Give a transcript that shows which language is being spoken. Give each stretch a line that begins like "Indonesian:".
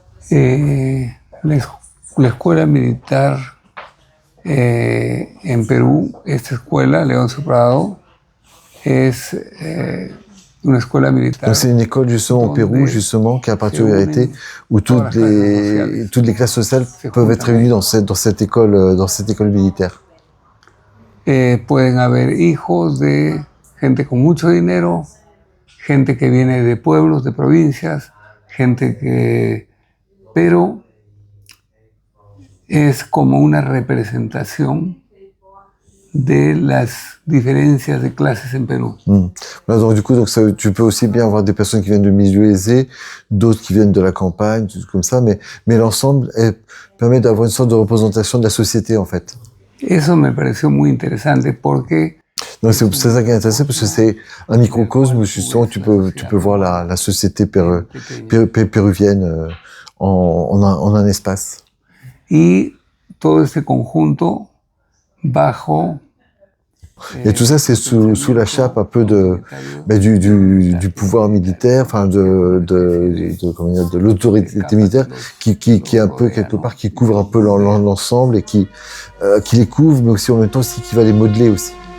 Spanish: La, la escuela militar en Perú, esta escuela, Leoncio Prado, es una escuela militar.
French: Donc c'est une école justement au Pérou, justement, qui a particularité où toutes les classes sociales peuvent être réunies dans cette école militaire.
Spanish: Pueden haber hijos de gente con mucho dinero, gente que viene de pueblos, de provincias, gente que... Pero es como una representación de las diferencias de clases en Perú.
French: Voilà, donc du coup, tu peux aussi bien avoir des personnes qui viennent de milieux aisés, d'autres qui viennent de la campagne, tout comme ça, mais l'ensemble permet d'avoir une sorte de représentation de la société, en fait.
Spanish: Eso me pareció muy interesante porque...
French: Donc c'est ça qui est intéressant, parce que c'est un microcosme où justement tu peux voir la société péruvienne en un espace.
Spanish: Y todo este conjunto bajo...
French: Et tout ça, c'est sous la chape un peu du pouvoir militaire, enfin de l'autorité militaire, qui est un peu quelque part, qui couvre un peu l'ensemble et qui les couvre, mais aussi en même temps aussi qui va les modeler aussi.